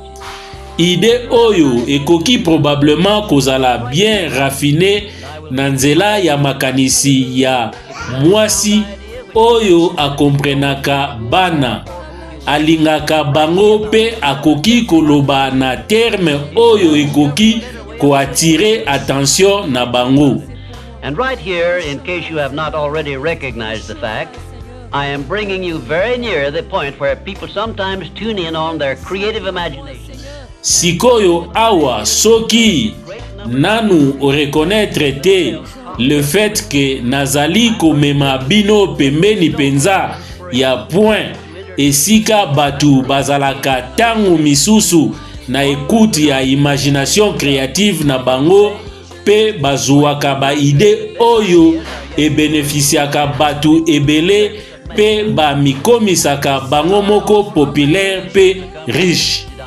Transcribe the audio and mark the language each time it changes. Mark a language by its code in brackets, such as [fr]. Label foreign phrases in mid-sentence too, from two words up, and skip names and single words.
[ln] Idée oyo ekoki probablement kozala [fr] bien raffiné [ln] na nzela ya makanisi ya mwasi oyo akomprenaka bana alingaka bango pe akoki koloba na terme oyo ekoki koattirer attention na bango. [en] And right here, in case you have not already recognized the fact, I am bringing you very near the point where people sometimes tune in on their creative imagination. [ln] Sikoyo awa soki nanu reconnaître te [fr] le fait que [ln] nazali komema bino pembeni penza ya point esika batu bazalaka tangu misusu na écoute ya [fr] imagination créative [ln] na bango pe bazuwaka ba ide oyo e bénéficiaka batu ebele pe ba mikomisaka bango moko populaire pe riche.